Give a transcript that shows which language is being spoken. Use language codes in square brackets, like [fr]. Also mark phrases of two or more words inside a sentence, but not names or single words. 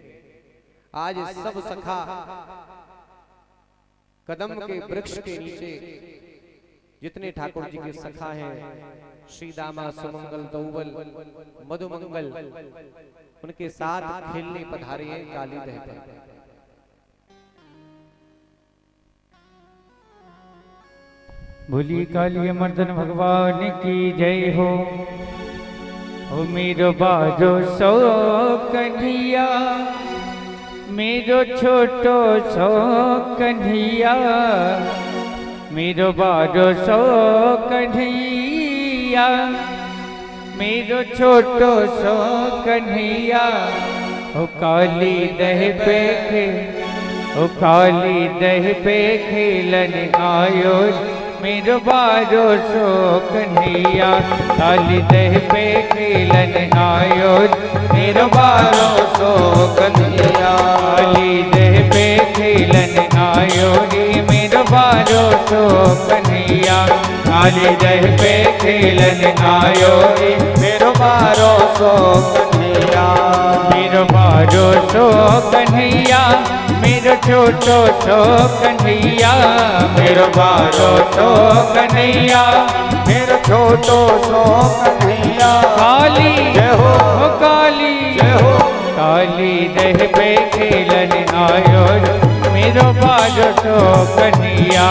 [hi] आज सब सखा कदम के वृक्ष के नीचे जितने ठाकुर जी के सखा हैं, श्री दामा, सुमंगल, तौबल, मधुमंगल, उनके साथ खेलने पधारे हैं काली दह पर। बोली काली मर्दन भगवान की जय हो। [bra] ओ मेरो बाजो सो कन्हैया, मेरो छोटो सो कन्हैया, मेरो बाजो सो कन्हैया, मेरो छोटो सो कन्हैया। ओ काली दह पे ओ काली दह पे खेलन आयो, मेरो बारो सो कन्हैया। काली दह पे खेलन आयो, मेरो बारो सो कन्हैया। काली दह पे खेलन आयो रे, मेरो बारो सो कन्हैया। काली दह पे खेलन आयो रे, मेरो बारो सो कन्हैया। मेरो बारो सो कन्हैया, मेरो छोटो सो कन्हैया, मेरो बारो सो कन्हैया, मेरो छोटो सो कन्हैया। काली जय हो, काली जय हो। काली दह पे खेलन आयो, मेरो बारो सो कन्हैया।